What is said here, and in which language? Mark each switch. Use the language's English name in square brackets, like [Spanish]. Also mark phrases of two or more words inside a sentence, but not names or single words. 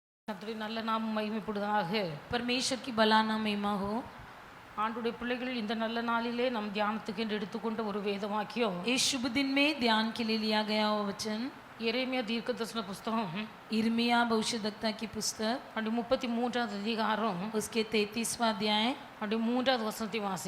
[Tamil] கர்த்தருடைய நல்ல நாமம் மகிமைப்படுவதாக. [Hindi] परमेश्वर की भला नाम महिमा हो। [Tamil] ஆண்டுடைய பிள்ளைகள் இந்த நல்ல நாளிலே நம் தியானத்துக்கு என்று எடுத்துக்கொண்ட ஒரு வேத வாக்கியம் [Hindi] इस शुभ दिन में ध्यान के लिए लिया गया वो वचन [Tamil] எரேமியா தீர்க்கதரிசன புஸ்தகம் [Hindi] इर्मिया भविष्यद्वक्ता की पुस्तक [Tamil] 33வது அதிகாரம் [Hindi] उसके 33वां अध्याय [Tamil] 3வது வசனத்தை வாசி.